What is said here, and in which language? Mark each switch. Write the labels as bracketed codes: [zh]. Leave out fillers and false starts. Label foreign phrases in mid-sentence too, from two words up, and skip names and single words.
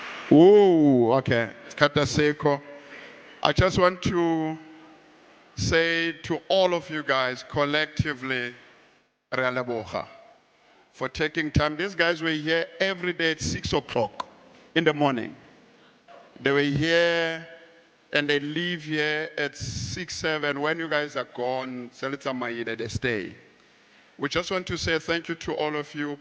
[en] Whoa, okay. Kata Seko. I just want to say to all of you guys collectively, [tn] re a leboga [en] for taking time. These guys were here every day at 6 o'clock in the morning. They were here and they leave here at 6, 7. When you guys are gone, Selitsa they stay. We just want to say thank you to all of you.